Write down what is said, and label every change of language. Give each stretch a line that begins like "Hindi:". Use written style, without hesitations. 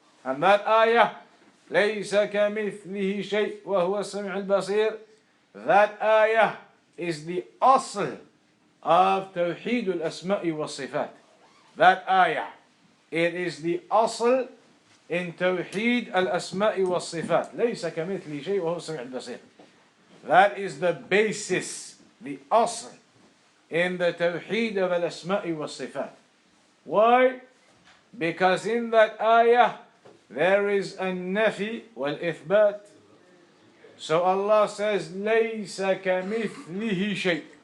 English: And that ayah,
Arabic: لَيْسَ كَمِثْلِهِ شَيْءٍ وَهُوَ السَّمِيعُ الْبَصِيرُ,
English: that ayah is the asl of Tawheed al-Asma'i wa Sifat. That ayah, it is the asl in Tawheed al-Asma'i was-Sifat.
Arabic: ليس كمثله شيء وهو السميع البصير.
English: That is the basis, the asl in the Tawheed of al-Asma'i was-Sifat. Why? Because in that ayah there is a nafi wal-ithbat. So Allah says,
Arabic: ليس كمثله شيء.